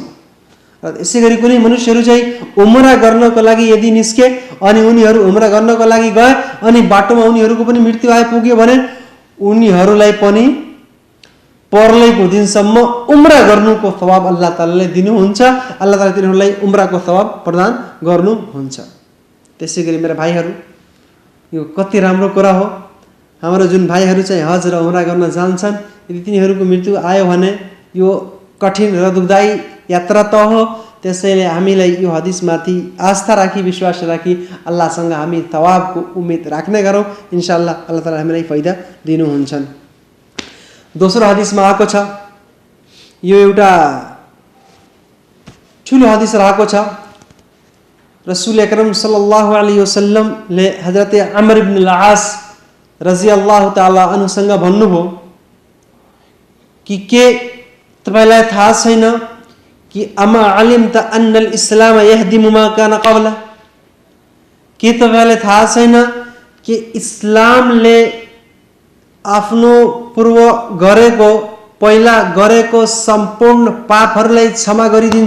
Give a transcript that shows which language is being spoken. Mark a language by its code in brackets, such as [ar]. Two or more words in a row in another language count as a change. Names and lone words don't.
[ne] र यसै गरी कुनै मनुष्यहरू चाहिँ उम्रा गर्नको लागि यदि निस्के अनि उनीहरू उम्रा गर्नको लागि गए अनि बाटोमा उनीहरूको पनि मृत्यु आइपुग्यो भने उनीहरूलाई पनि परलयको दिनसम्म उम्रा गर्नुको सवाब [ar] الله تعالى [ne] दिनुहुन्छ, [ar] الله تعالى [ne] तिनीहरूलाई उम्राको सवाब प्रदान गर्नुहुन्छ। त्यसै गरी मेरा भाइहरू, यो कति राम्रो कुरा हो। हाम्रो जुन भाइहरू चाहिँ हज र उम्रा गर्न जान्छन्, यदि तिनीहरूको मृत्यु आयो भने यो कठिन र दुःखदायी यात्रा त हो। त्यसैले हामीलाई यो हदिसमाथि आस्था राखी, विश्वास राखी अल्लाहसँग हामी थवाबको उम्मेद राख्ने गरौँ। [ar] إن شاء الله الله تعالى [ne] हामीलाई फाइदा दिनुहुन्छन्। दोस्रो हदिसमा आएको छ, यो एउटा ठुलो हदिस रहेको छ। [ar] رسول أكرم صلى الله عليه وسلم [ne] हजरत अमर इब्न अल-आस [ar] رضي الله تعالى عنه [ne] भन्नुभयो कि के तपाईलाई थाहा छैन कि [ar] أما علمت أن الإسلام يهدم ما كان قبله, [ne] के तपाईलाई थाहा छैन कि इस्लामले आफ्नो पूर्व गरेको, पहिला गरेको सम्पूर्ण पापहरूलाई क्षमा गरिदिन्छ।